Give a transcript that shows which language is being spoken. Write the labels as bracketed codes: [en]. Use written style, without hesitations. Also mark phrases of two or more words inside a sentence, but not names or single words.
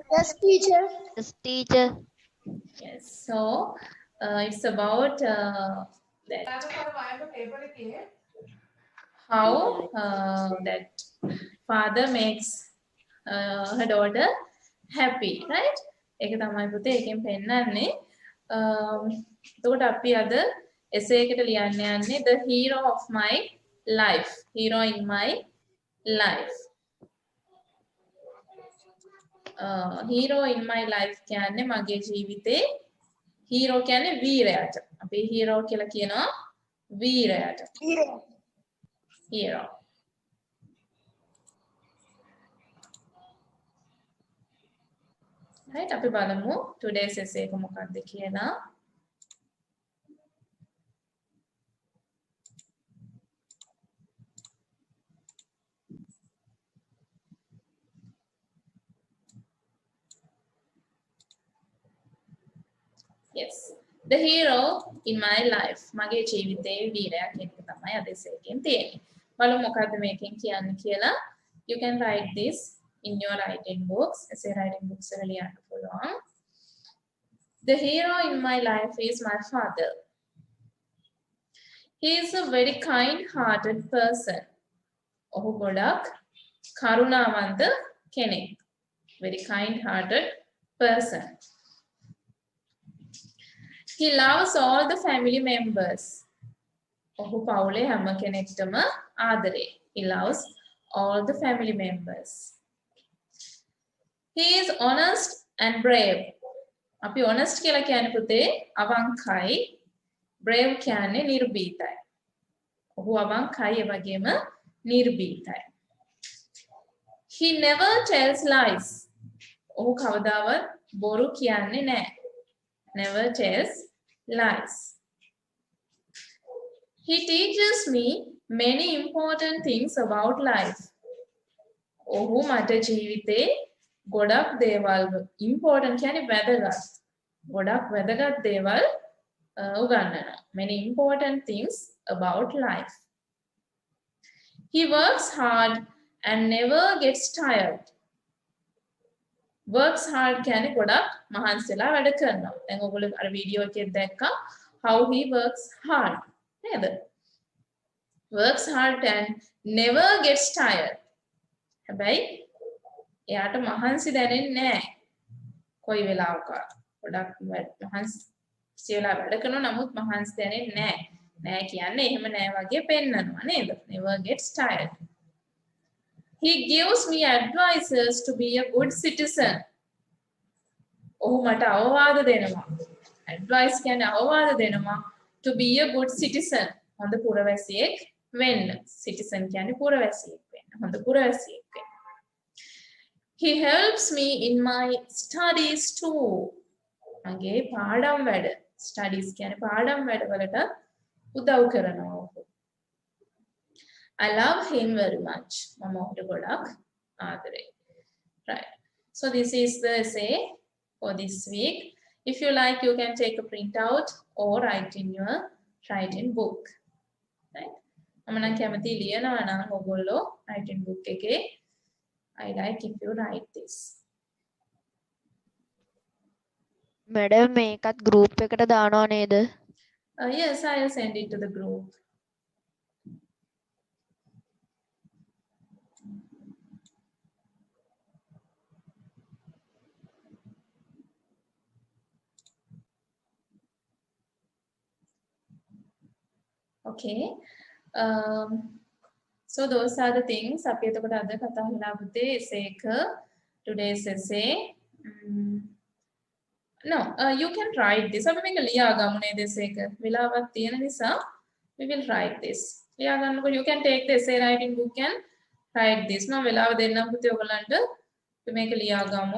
[en] Yes, teacher. Yes, teacher. Yes. So it's about that how that father makes her daughter happy, right? [si] ඒක තමයි පුතේ එකෙන් පෙන්නන්නේ. එතකොට අපි අද essay එකට ලියන්න යන්නේ [en] the hero of my life. Hero in my life. Hero in my life [si] කියන්නේ මගේ ජීවිතේ hero කියන්නේ වීරයාට. අපි hero කියලා කියනවා වීරයාට. Hero. Right, අපි බලමු [en] today's essay [si] එක මොකක්ද කියලා. [en] Yes. The hero in my life. [si] මගේ ජීවිතේ වීරයා කියන එක තමයි අද essay එකෙන් තියෙන්නේ. බලමු මොකක්ද මේකෙන් කියන්නේ කියලා. [en] You can write this in your writing books. Essay writing books [si] එක ලියන්න පුළුවන්. [en] The hero in my life is my father. He is a very kind-hearted person. [si] ඔහු ගොඩක් කරුණාවන්ත කෙනෙක්. [en] Very kind-hearted person. He loves all the family members. [si] ඔහු පවුලේ හැම කෙනෙක්ටම ආදරේ. [en] He loves all the family members. He is honest and brave. [si] අපි honest කියලා කියන්නේ පුතේ අවංකයි. Brave කියන්නේ නිර්භීතයි. ඔහු අවංකයි ඒ වගේම නිර්භීතයි. [en] He never tells lies. [si] ඔහු කවදාවත් බොරු කියන්නේ නැහැ. [en] Never tells lies. He teaches me many important things about life. [si] ඔහු මට ජීවිතේ ගොඩක් දේවල් important කියන්නේ වැදගත්. ගොඩක් වැදගත් දේවල් උගන්වනවා. [en] Many important things about life. He works hard and never gets tired. Works hard [si] කියන්නේ ගොඩක් මහන්සිලා වැඩ කරනවා. දැන් ඔයගොල්ලෝ අර වීඩියෝ එකේ දැක්කා [en] how he works hard. [si] නේද? [en] Works hard and never gets tired. [si] හැබැයි එයාට මහන්සි දැනෙන්නේ නැහැ. කොයි වෙලාවකවත්. ගොඩක් මහන්සි වෙලා වැඩ කරනවා නමුත් මහන්සි දැනෙන්නේ නැහැ. නෑ කියන්නේ එහෙම නෑ වගේ පෙන්නනවා නේද? [en] Never gets tired. He gives me advices to be a good citizen. [si] ඔහු මට අවවාද දෙනවා. [en] Advice [si] කියන්නේ අවවාද දෙනවා [en] to be a good citizen. [si] හොඳ පුරවැසියෙක් වෙන්න. Citizen කියන්නේ පුරවැසියෙක් වෙන්න. හොඳ පුරවැසියෙක් වෙන්න. [en] He helps me in my studies too. [si] මගේ පාඩම් වැඩ. Studies කියන්නේ පාඩම් වැඩවලට උදව් කරනවා ඔහු. [en] I love him very much. [si] මම ඔහුට ගොඩක් ආදරේ. [en] Right. So this is the essay for this week. If you like, you can take a printout or write in your writing book. Right. [si] මම නම් කැමති ලියනවා නම් ඔයගොල්ලෝ [en] writing book එකේ I like if you write this. [si] මැඩම් මේකත් ගෲප් එකට දානවා නේද? [en] Yes, I'll send it to the group. Okay. So those are the things. [si] අපි එතකොට අද කතා කරලා පුතේ essay එක [en] today's essay. No, you can write this. [si] අපි මේක ලියා ගමු නේද essay එක. වෙලාවක් තියෙන නිසා [en] we will write this. [si] ලියා ගන්නකොට [en] you can take the essay writing book and write this. [si] මම වෙලාව දෙන්නම් පුතේ ඔයගලන්ට. අපි මේක ලියා ගමු.